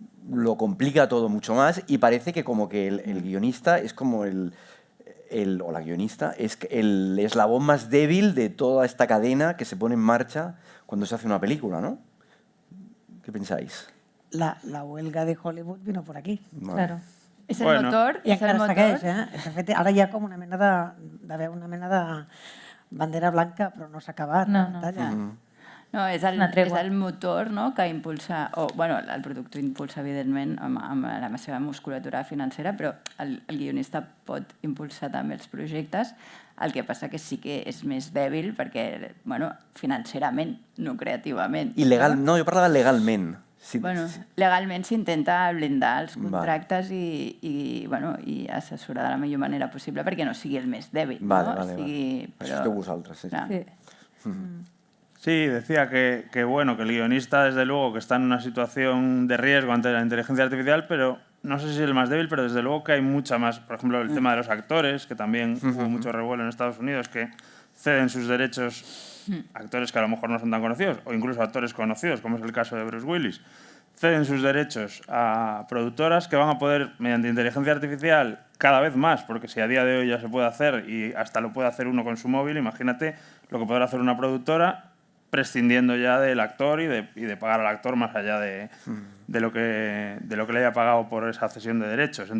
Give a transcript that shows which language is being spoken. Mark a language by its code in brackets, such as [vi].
[es] lo complica todo mucho más y parece que como que el guionista es como o la guionista es el eslabón más débil de toda esta cadena que se pone en marcha cuando se hace una película, ¿no? ¿Qué pensáis? La huelga de Hollywood vino por aquí. Claro. [ca] És el motor. I encara segueix, De fet, ara hi ha com una mena de bandera blanca, però no s'ha acabat. No, és el motor que impulsa, el productor impulsa, evidentment, amb la seva musculatura financera, però el guionista pot impulsar també els projectes. El que passa que sí que és més dèbil perquè, financerament, no creativament. I legal, no, jo parlava legalment. Legalment s'intenta blindar els contractes i assessorar de la millor manera possible perquè no sigui el més dèbil. Això esteu vosaltres. [es] Sí, decía que el guionista, desde luego, que está en una situación de riesgo ante la inteligencia artificial, pero no sé si es el más débil, pero desde luego que hay mucha más. Por ejemplo, el tema de los actores, que también hubo mucho revuelo en Estados Unidos, que ceden sus derechos actores que a lo mejor no son tan conocidos, o incluso actores conocidos, como es el caso de Bruce Willis, ceden sus derechos a productoras que van a poder, mediante inteligencia artificial, cada vez más, porque si a día de hoy ya se puede hacer y hasta lo puede hacer uno con su móvil, imagínate lo que podrá hacer una productora prescindiendo ya del actor y de pagar al actor más allá de lo que le haya pagado por esa cesión de derechos.